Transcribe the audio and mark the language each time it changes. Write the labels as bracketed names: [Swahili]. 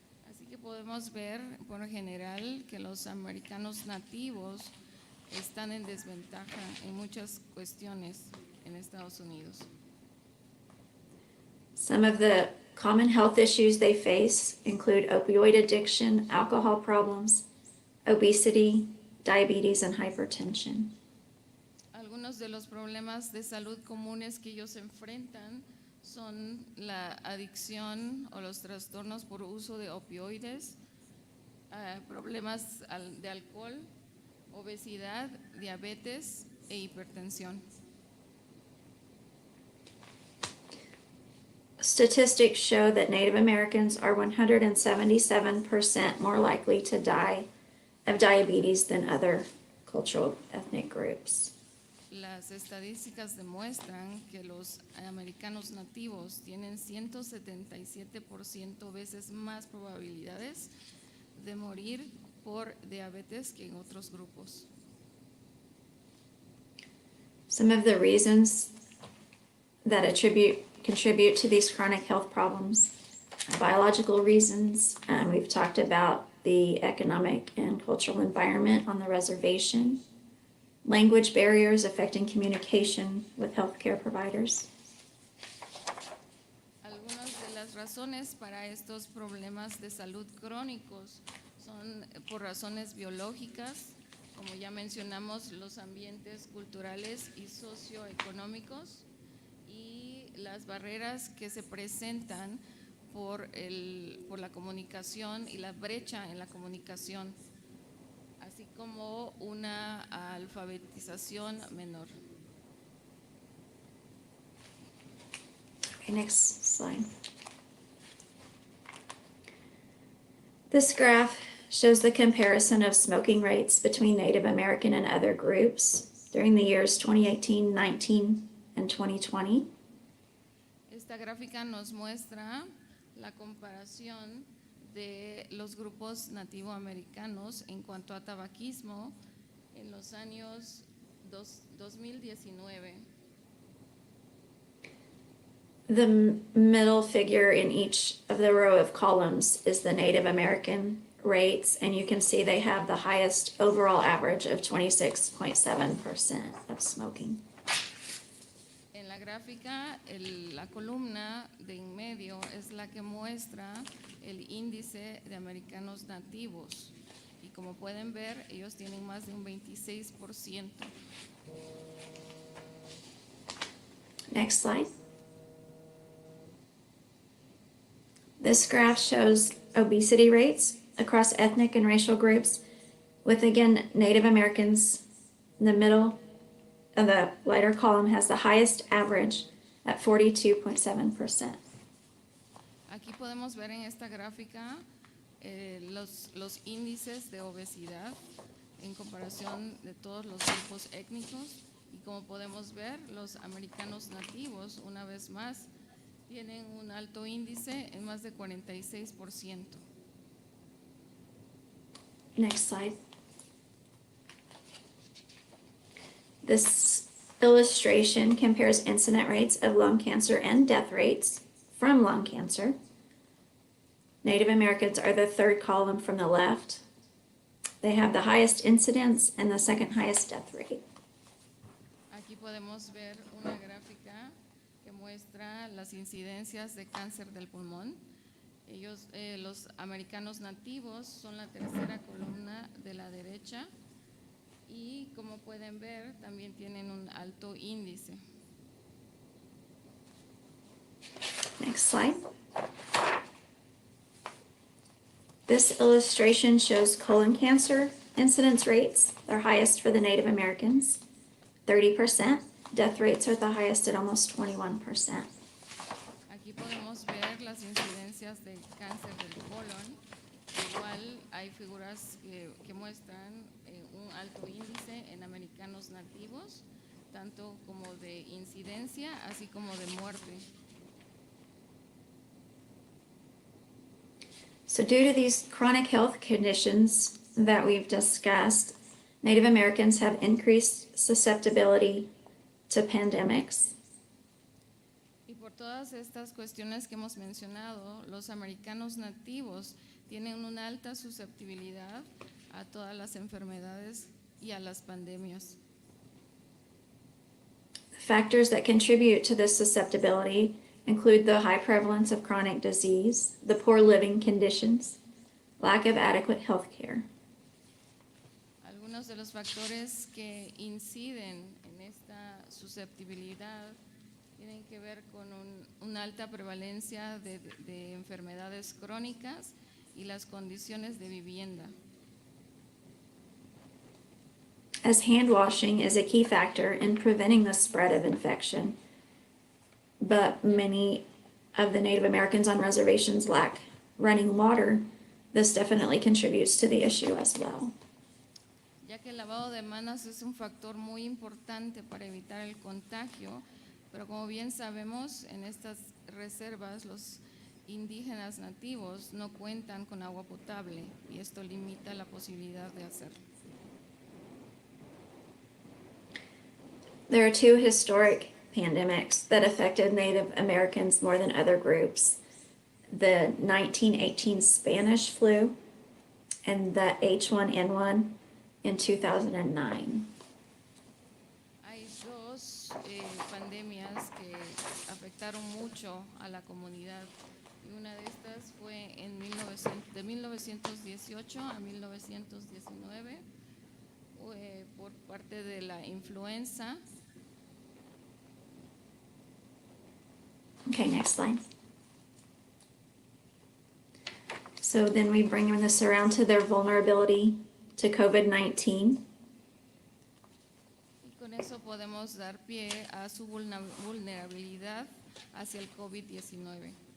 [Spanish] Así que podemos ver por general que los americanos nativos están en desventaja en muchas cuestiones en Estados Unidos. [English] Some of the common health issues they face include opioid addiction, alcohol problems, obesity, diabetes, and hypertension. [Spanish] Algunos de los problemas de salud comunes que ellos enfrentan son la adicción o los trastornos por uso de opioides, problemas de alcohol, obesidad, diabetes e hipertensión. [English] Statistics show that Native Americans are 177% more likely to die of diabetes than other cultural ethnic groups. [Spanish] Las estadísticas demuestran que los americanos nativos tienen 177% veces más probabilidades de morir por diabetes que en otros grupos. [English] Some of the reasons that contribute to these chronic health problems, biological reasons, we've talked about the economic and cultural environment on the reservation, language barriers affecting communication with healthcare providers. [Spanish] Algunas de las razones para estos problemas de salud crónicos son por razones biológicas, como ya mencionamos, los ambientes culturales y socioeconómicos y las barreras que se presentan por la comunicación y la brecha en la comunicación, así como una alfabetización menor. [English] Okay, next slide. This graph shows the comparison of smoking rates between Native American and other groups during the years 2018, 19, and 2020. [Spanish] Esta gráfica nos muestra la comparación de los grupos nativoamericanos en cuanto a tabaquismo en los años 2019. [English] The middle figure in each of the row of columns is the Native American rates, and you can see they have the highest overall average of 26.7% of smoking. [Spanish] En la gráfica, la columna de en medio es la que muestra el índice de americanos nativos. Y como pueden ver, ellos tienen más de un 26%. [English] Next slide. This graph shows obesity rates across ethnic and racial groups, with again Native Americans in the middle of the lighter column has the highest average at 42.7%. [Spanish] Aquí podemos ver en esta gráfica los índices de obesidad en comparación de todos los grupos étnicos, y como podemos ver, los americanos nativos, una vez más, tienen un alto índice en más de 46%. [English] Next slide. This illustration compares incident rates of lung cancer and death rates from lung cancer. Native Americans are the third column from the left. They have the highest incidence and the second highest death rate. [Spanish] Aquí podemos ver una gráfica que muestra las incidencias de cáncer del pulmón. Ellos, los americanos nativos, son la tercera columna de la derecha y, como pueden ver, también tienen un alto índice. [English] Next slide. This illustration shows colon cancer incidence rates. They're highest for the Native Americans, 30%. Death rates are the highest at almost 21%. [Spanish] Aquí podemos ver las incidencias de cáncer del colon. Igual hay figuras que muestran un alto índice en americanos nativos, tanto como de incidencia, así como de muerte. [English] So due to these chronic health conditions that we've discussed, Native Americans have increased susceptibility to pandemics. [Spanish] Y por todas estas cuestiones que hemos mencionado, los americanos nativos tienen una alta susceptibilidad a todas las enfermedades y a las pandemias. [English] Factors that contribute to this susceptibility include the high prevalence of chronic disease, the poor living conditions, lack of adequate health care. [Spanish] Algunos de los factores que inciden en esta susceptibilidad tienen que ver con una alta prevalencia de enfermedades crónicas y las condiciones de vivienda. [English] As hand washing is a key factor in preventing the spread of infection, but many of the Native Americans on reservations lack running water. This definitely contributes to the issue as well. [Spanish] Ya que el lavado de manos es un factor muy importante para evitar el contagio, pero como bien sabemos, en estas reservas los indígenas nativos no cuentan con agua potable y esto limita la posibilidad de hacerlo. [English] There are two historic pandemics that affected Native Americans more than other groups. The 1918 Spanish flu and the H1N1 in 2009. [Spanish] Hay dos pandemias que afectaron mucho a la comunidad y una de estas fue de 1918 a 1919 por parte de la influenza. [English] Okay, next slide. So then we bring this around to their vulnerability to COVID-19. [Spanish] Y con eso podemos dar pie a su vulnerabilidad hacia el COVID-19.